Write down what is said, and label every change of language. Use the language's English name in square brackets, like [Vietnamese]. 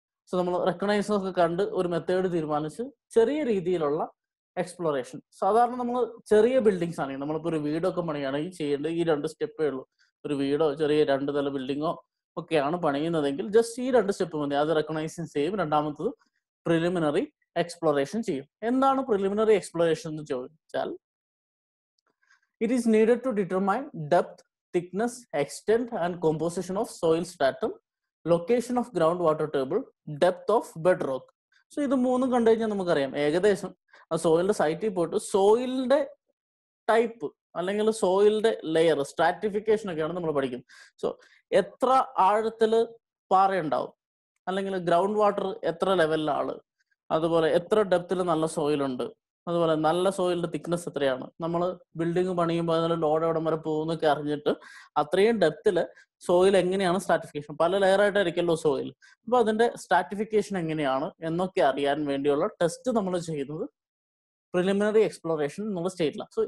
[Malayalam] So നമ്മൾ reconnaissance ഒക്കെ കണ്ട് ഒരു മെത്തേഡ് തീരുമാനിച്ച് ചെറിയ രീതിയിലുള്ള എക്സ്പ്ലോറേഷൻ. സാധാരണ നമ്മൾ ചെറിയ ബിൽഡിങ്സ് ആണെങ്കിൽ, നമ്മളിപ്പോൾ ഒരു വീടൊക്കെ പണിയാണെങ്കിൽ ചെയ്യേണ്ടത് ഈ 2 സ്റ്റെപ്പേ ഉള്ളൂ. ഒരു വീടോ ചെറിയ 2 നില ബിൽഡിങ്ങോ ഒക്കെയാണ് പണിയുന്നതെങ്കിൽ ജസ്റ്റ് ഈ 2 സ്റ്റെപ്പ് മതി. അത് റെക്കഗ്നൈസൻസ് ചെയ്യും. രണ്ടാമത്തത് പ്രിലിമിനറി എക്സ്പ്ലോറേഷൻ ചെയ്യും. എന്താണ് പ്രിലിമിനറി എക്സ്പ്ലോറേഷൻ എന്ന് ചോദിച്ചാൽ, [English] it is needed to determine depth, thickness, extent and composition of soil stratum, location of groundwater table, depth of bedrock. [Malayalam] So ഇത് 3 കണ്ടു കഴിഞ്ഞാൽ നമുക്കറിയാം ഏകദേശം ആ സോയിലിന്റെ സൈറ്റിൽ പോയിട്ട് സോയിലിന്റെ ടൈപ്പ് അല്ലെങ്കിൽ സോയിലിന്റെ ലെയർ, സ്ട്രാറ്റിഫിക്കേഷൻ ഒക്കെയാണ് നമ്മൾ പഠിക്കുന്നത്. സോ എത്ര ആഴത്തില് പാറയുണ്ടാവും, അല്ലെങ്കിൽ ഗ്രൗണ്ട് വാട്ടർ എത്ര ലെവലിലാണ്, അതുപോലെ എത്ര ഡെപ്തിൽ നല്ല സോയിലുണ്ട്, അതുപോലെ നല്ല സോയിലിന്റെ തിക്നെസ് എത്രയാണ്, നമ്മൾ ബിൽഡിംഗ് പണിയുമ്പോൾ അതിന് ലോഡ് എവിടെ വരെ പോകുന്നൊക്കെ അറിഞ്ഞിട്ട് അത്രയും ഡെപ്തില് സോയിൽ എങ്ങനെയാണ് സ്ട്രാറ്റിഫിക്കേഷൻ, പല ലെയർ ആയിട്ടായിരിക്കല്ലോ സോയിൽ, അപ്പൊ അതിന്റെ സ്ട്രാറ്റിഫിക്കേഷൻ എങ്ങനെയാണ് എന്നൊക്കെ അറിയാൻ വേണ്ടിയുള്ള ടെസ്റ്റ് നമ്മൾ ചെയ്യുന്നത് പ്രിലിമിനറി എക്സ്പ്ലോറേഷൻ എന്നുള്ള സ്റ്റേറ്റിലാണ്.